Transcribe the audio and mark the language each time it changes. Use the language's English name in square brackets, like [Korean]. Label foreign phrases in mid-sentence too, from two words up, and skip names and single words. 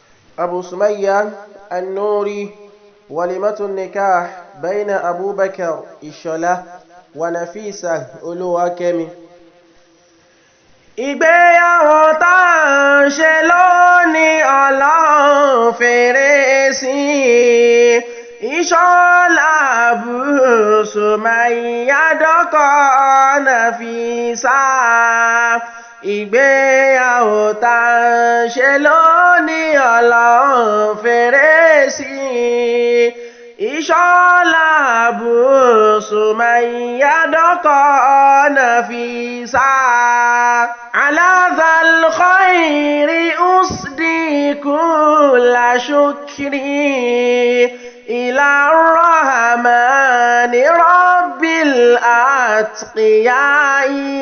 [Arabic] أبو سمية النوري. وليمة النكاح بين أبو بكر الشله ونفيسة olúwakẹ́mi. [Yoruba] ìgbéyàwó tá à ń ṣe lónìí Ọlọ́run fèrè sí ìṣọ́lá Abu Sumayya dọ́kọ Nafisa. ìgbéyàwó tá à ń ṣe lónìí Ọlọ́run fèrè sí ìṣọ́lá Abu Sumayya dọ́kọ Nafisa. [Arabic] على ذا الخير أسدي كل شكري إلى الرحمن رب الأتقياء.